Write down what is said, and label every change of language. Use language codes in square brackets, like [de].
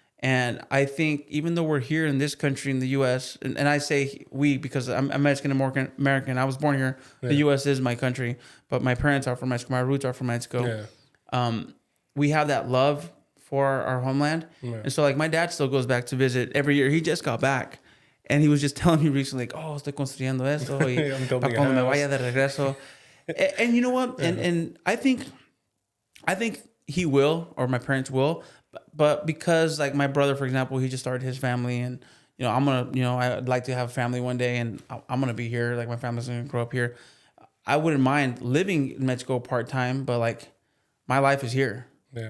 [en] And I think even though we're here in this country, in the U.S., and I say we because I'm Mexican American. I was born here. Yeah. The U.S. is my country, but my parents are from Mexico. My roots are from Mexico. Yeah. We have that love for our homeland. Yeah. And so like my dad still goes back to visit every year. He just got back. And he was just telling me recently, like, [es] estoy construyendo esto. Para cuando me vaya de regreso. [en] And you know what? Yeah. And I think he will, or my parents will. But because like my brother, for example, he just started his family, and I'm gonna, I'd like to have a family one day, and I'm gonna be here. Like my family's gonna grow up here. I wouldn't mind living in Mexico part time, but like my life is here. Yeah.